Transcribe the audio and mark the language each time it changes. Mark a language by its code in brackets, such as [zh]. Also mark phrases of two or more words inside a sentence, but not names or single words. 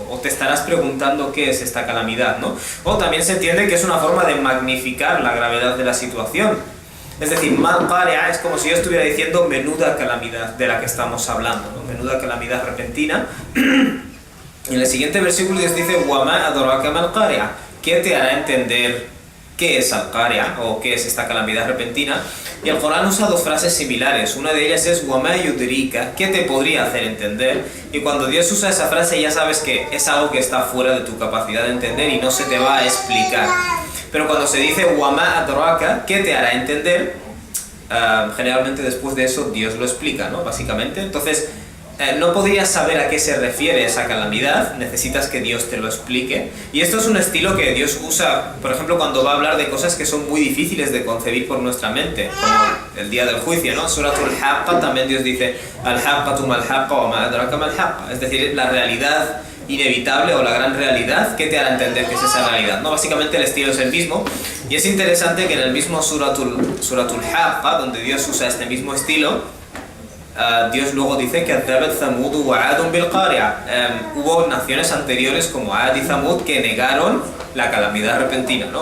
[es] O te estarás preguntando qué es esta calamidad, ¿no? O también se entiende que es una forma de magnificar la gravedad de la situación. Es decir, [ar] ما القارعة [es] es como si yo estuviera diciendo menuda calamidad de la que estamos hablando, ¿no? Menuda calamidad repentina. Y en el siguiente versículo Dios dice, [ar] وَمَا أَدْرَاكَ مَا الْقَارِعَةُ, [es] ¿qué te hará entender qué es Al-Qari'ah o qué es esta calamidad repentina? Y el Corán usa dos frases similares. Una de ellas es [ar] وَمَا يُدْرِيكَ, [es] ¿qué te podría hacer entender? Y cuando Dios usa esa frase ya sabes que es algo que está fuera de tu capacidad de entender y no se te va a explicar. Pero cuando se dice [ar] وَمَا أَدْرَاكَ, [es] ¿qué te hará entender? Generalmente después de eso Dios lo explica, ¿no? Básicamente. Entonces, no podrías saber a qué se refiere esa calamidad, necesitas que Dios te lo explique. Y esto es un estilo que Dios usa, por ejemplo, cuando va a hablar de cosas que son muy difíciles de concebir por nuestra mente, como el día del juicio, ¿no? Suratul Haqqa también Dios dice [ar] الحاقة ما الحاقة وما أدراك ما الحاقة, [es] es decir, la realidad inevitable o la gran realidad, ¿qué te hará entender qué es esa realidad? ¿No? Básicamente el estilo es el mismo, y es interesante que en el mismo Suratul Haqqa, donde Dios usa este mismo estilo, Dios luego dice que hubo naciones anteriores como Ad y Zamud que negaron la calamidad repentina, ¿no?